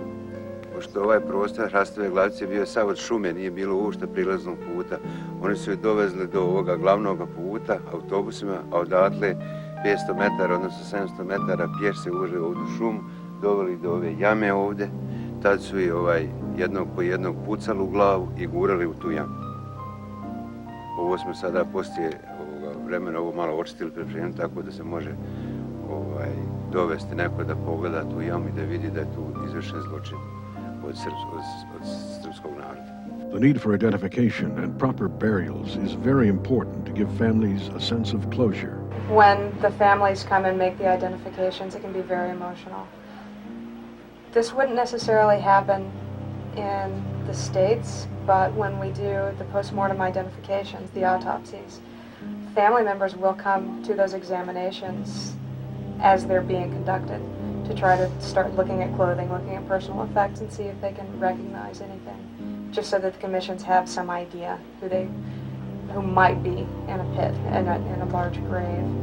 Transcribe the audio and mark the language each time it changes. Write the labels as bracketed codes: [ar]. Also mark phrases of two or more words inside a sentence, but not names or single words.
[bs] Pošto ovaj prostor Hrastove glavice bio sav od šume, nije bilo uopšte prilaznog puta, oni su je dovezli do ovoga glavnog puta autobusima, a odatle 500 metara, odnosno 700 metara pješ se uložili ovdje u šumu, doveli do ove jame ovdje, tad su je jednog po jednog pucali u glavu i gurali u tu jamu. Ovo smo sada poslije vremena ovo malo očistili pripremljeno tako da se može dovesti neko da pogleda tu jamu i da vidi da je tu izvršen zločin od srpskog naroda. [en] The need for identification and proper burials is very important to give families a sense of closure. When the families come and make the identifications, it can be very emotional. This wouldn't necessarily happen in the States, but when we do the postmortem identifications, the autopsies, family members will come to those examinations as they're being conducted to try to start looking at clothing, looking at personal effects, and see if they can recognize anything, just so that the commissions have some idea who might be in a pit, in a large grave.